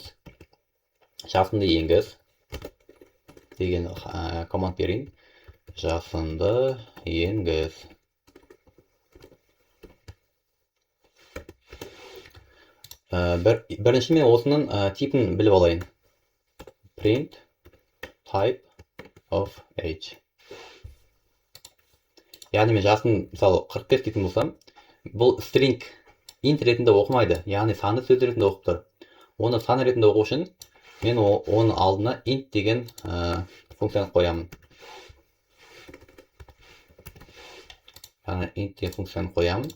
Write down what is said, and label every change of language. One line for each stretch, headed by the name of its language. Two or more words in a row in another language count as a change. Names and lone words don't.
Kazakh: Жасынды енгіз деген команд берейін. Жасынды енгіз. Бірінші мен осының типін біліп алайын.
English: Print type of age.
Kazakh: Яғни мен жасын мысалы 45 дейтін болсам, бұл
English: string int
Kazakh: ретінде оқымайды, яғни саны сөз ретінде оқып тұр. Оны сан ретінде оқу үшін мен оның алдына int деген функцияны қоямын. Яғни int деген функцияны қоямын.